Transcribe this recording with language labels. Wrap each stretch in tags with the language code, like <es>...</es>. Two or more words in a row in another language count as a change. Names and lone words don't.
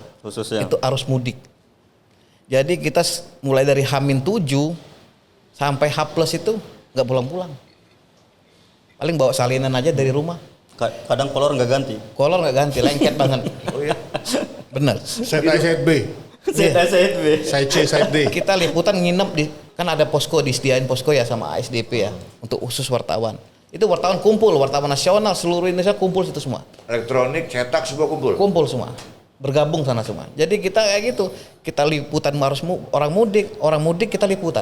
<id>Khususnya. Itu arus mudik. Jadi kita mulai dari H-7 sampai H+ itu nggak pulang-pulang. Paling bawa salinan aja dari rumah. Kadang kolor nggak ganti. Kolor nggak ganti, lengket banget. Oh iya. Bener.</id> <en>Side A, side B. ZB. Side C, side D.</en> <id>Kita liputan nginep di, kan ada posko, disediain posko ya sama ASDP ya untuk khusus wartawan. Itu wartawan kumpul, wartawan nasional seluruh Indonesia kumpul situ semua. Elektronik, cetak, semua kumpul. Kumpul semua, bergabung sana semua. Jadi kita kayak gitu, kita liputan orang mudik kita liputan.</id>